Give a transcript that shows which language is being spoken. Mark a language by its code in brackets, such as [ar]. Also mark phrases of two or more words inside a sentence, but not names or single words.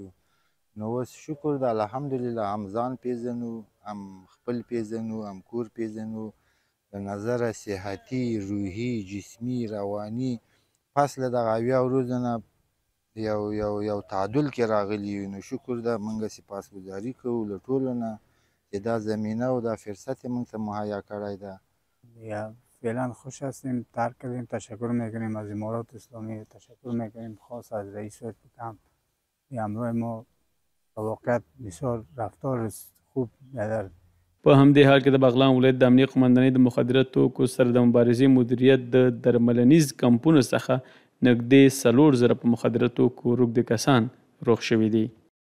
[ps] نو اوس شکر ده الحمدلله هم ځان پیژنو، هم خپل پیژنو، هم کور پیژنو، له نظره صحتي، روحي، جسمي، رواني پس له دغه 80 ورځو نه یو تعادل کې راغلي یو. نو شکر ده موږ سپاسګزاري کوو له ټولو نه چې دا زمینه و دا فرصت یې موږ ته مهیا کړی ده. [fa] فعلا خوش هستیم، ترک کردیم، تشکر میکنیم از امارات اسلامی، تشکر میکنیم خاص از رئیس کمپ همراه ما. واقعیت بسیار رفتار خوب در [ps] په همدې حال کې د بغلان ولایت د امنیه قمندانۍ د مخدره توکو سره د مبارزې مدیریت د درملنیز کمپونو څخه نږدې 4,000 په مخدره توکو روږدي کسان روغ شوي دي.